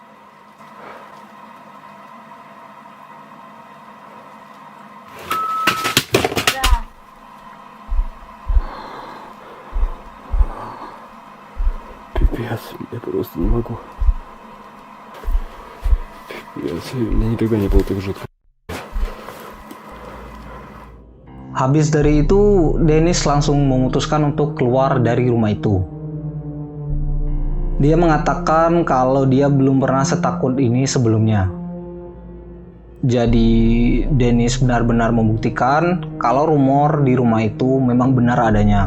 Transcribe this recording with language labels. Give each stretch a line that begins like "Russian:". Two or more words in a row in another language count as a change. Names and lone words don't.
Russian: Да. Пипец, я просто не могу. Пипец, мне никогда не было так жутко.
Indonesian: Habis dari itu, Dennis langsung memutuskan untuk keluar dari rumah itu. Dia mengatakan kalau dia belum pernah setakut ini sebelumnya. Jadi, Dennis benar-benar membuktikan kalau rumor di rumah itu memang benar adanya.